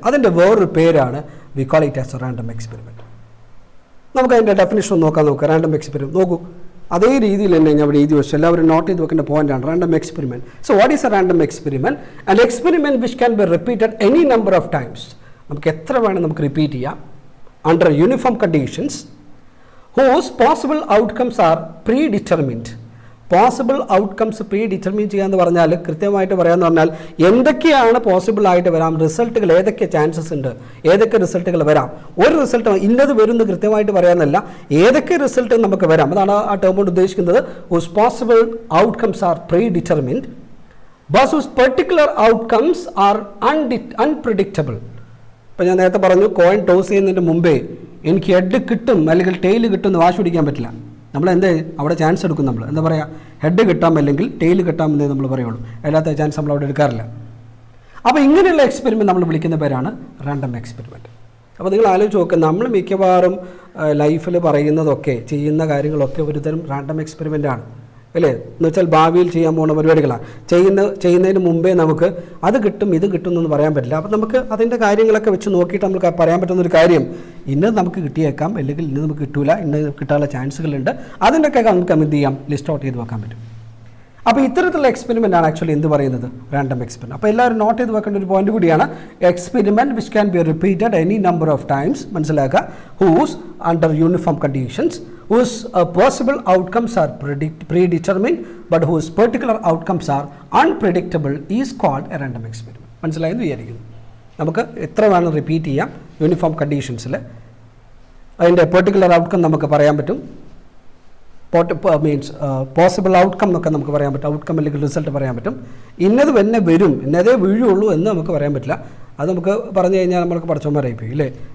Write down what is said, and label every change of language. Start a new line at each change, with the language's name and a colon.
Malayalam: അതിൻ്റെ വേറൊരു പേരാണ്
English: We call it as a random experiment.
Malayalam: നമുക്ക് അതിൻ്റെ ഡെഫിനിഷൻ നോക്കാം. റാൻഡം എക്സ്പെരിമെൻറ്റ് നോക്കൂ, അതേ രീതിയിൽ തന്നെ ഞാൻ ഇവിടെ എഴുതി വെച്ചു, എല്ലാവരും നോട്ട് ചെയ്ത് വെക്കേണ്ട പോയിന്റാണ് random experiment.
English: So what is a random experiment? An experiment which can be repeated any number of times.
Malayalam: നമുക്ക് എത്ര വേണം നമുക്ക് റിപ്പീറ്റ് ചെയ്യാം
English: Under uniform conditions whose possible outcomes are predetermined.
Malayalam: Possible outcomes pre determine ചെയ്യാന്ന് പറഞ്ഞാൽ കൃത്യമായിട്ട് പറയാമെന്ന് പറഞ്ഞാൽ എന്തൊക്കെയാണ് പോസിബിൾ ആയിട്ട് വരാം, റിസൾട്ടുകൾ ഏതൊക്കെ ചാൻസസ് ഉണ്ട്, ഏതൊക്കെ റിസൾട്ടുകൾ വരാം. ഒരു റിസൾട്ട് ഇന്നത് വരുമെന്ന് കൃത്യമായിട്ട് പറയാമെന്നല്ല, ഏതൊക്കെ റിസൾട്ട് നമുക്ക് വരാം, അതാണ് ആ ടേം കൊണ്ട് ഉദ്ദേശിക്കുന്നത്.
English: whose possible outcomes are predetermined but whose particular outcomes are unpredictable.
Malayalam: ഇപ്പം ഞാൻ നേരത്തെ പറഞ്ഞു, കോയിൻ ടോസ് ചെയ്യുന്നതിന് മുമ്പേ എനിക്ക് ഹെഡ് കിട്ടും അല്ലെങ്കിൽ ടെയിൽ കിട്ടും എന്ന് വാശി പിടിക്കാൻ പറ്റില്ല. നമ്മൾ എന്തേ അവിടെ ചാൻസ് എടുക്കും, നമ്മൾ എന്താ പറയുക, ഹെഡ് കിട്ടാം അല്ലെങ്കിൽ ടെയിൽ കിട്ടാമെന്നേ നമ്മൾ പറയുള്ളൂ, അല്ലാത്ത ചാൻസ് നമ്മൾ അവിടെ എടുക്കാറില്ല. അപ്പോൾ ഇങ്ങനെയുള്ള എക്സ്പെരിമെൻറ്റ് നമ്മൾ വിളിക്കുന്ന പേരാണ് റാൻഡം എക്സ്പെരിമെൻറ്റ്. അപ്പോൾ നിങ്ങൾ ആലോചിച്ച് നോക്കുക, നമ്മൾ മിക്കവാറും ലൈഫിൽ പറയുന്നതൊക്കെ ചെയ്യുന്ന കാര്യങ്ങളൊക്കെ ഒരുതരം റാൻഡം എക്സ്പെരിമെൻ്റ് ആണ് അല്ലേ. എന്ന് വെച്ചാൽ ഭാവിയിൽ ചെയ്യാൻ പോകുന്ന പരിപാടികളാണ്. ചെയ്യുന്നതിന് മുമ്പേ നമുക്ക് അത് കിട്ടും ഇത് കിട്ടും എന്നൊന്നും പറയാൻ പറ്റില്ല. അപ്പോൾ നമുക്ക് അതിൻ്റെ കാര്യങ്ങളൊക്കെ വെച്ച് നോക്കിയിട്ട് നമുക്ക് പറയാൻ പറ്റുന്നൊരു കാര്യം, ഇന്നത് നമുക്ക് കിട്ടിയേക്കാം അല്ലെങ്കിൽ ഇന്ന് നമുക്ക് കിട്ടൂല, ഇന്ന് കിട്ടാനുള്ള ചാൻസുകളുണ്ട്. അതിൻ്റെയൊക്കെ നമുക്ക് എന്ത് ചെയ്യാം, ലിസ്റ്റ് ഔട്ട് ചെയ്ത് വെക്കാൻ പറ്റും. അപ്പോൾ ഇത്തരത്തിലുള്ള എക്സ്പെരിമെൻ്റ് ആണ് ആക്ച്വലി എന്ത് പറയുന്നത്, റാൻഡം എക്സ്പെരിമെൻറ്റ്. അപ്പോൾ എല്ലാവരും നോട്ട് ചെയ്ത് വെക്കേണ്ട ഒരു പോയിന്റ് കൂടിയാണ്.
English: experiment which can be repeated any number of times,
Malayalam: മനസ്സിലാക്കുക.
English: Whose under uniform conditions, whose possible outcomes are predetermined but whose particular outcomes are unpredictable is called a random experiment.
Malayalam: മനസ്സിലായെന്ന് വിചാരിക്കുന്നു. നമുക്ക് എത്ര വേണം റിപ്പീറ്റ് ചെയ്യാം uniform കണ്ടീഷൻസിൽ, അതിൻ്റെ particular outcome നമുക്ക് പറയാൻ പറ്റും. മീൻസ് പോസിബിൾ ഔട്ട്കം എന്നൊക്കെ നമുക്ക് പറയാൻ പറ്റും, ഔട്ട്കം അല്ലെങ്കിൽ റിസൾട്ട് പറയാൻ പറ്റും. ഇന്നത് തന്നെ വരും, ഇന്നതേ വീഴുള്ളൂ എന്ന് നമുക്ക് പറയാൻ പറ്റില്ല. അത് നമുക്ക് പറഞ്ഞു കഴിഞ്ഞാൽ നമ്മൾക്ക് പഠിച്ചവന്മാരായി പോയി ഇല്ലേ.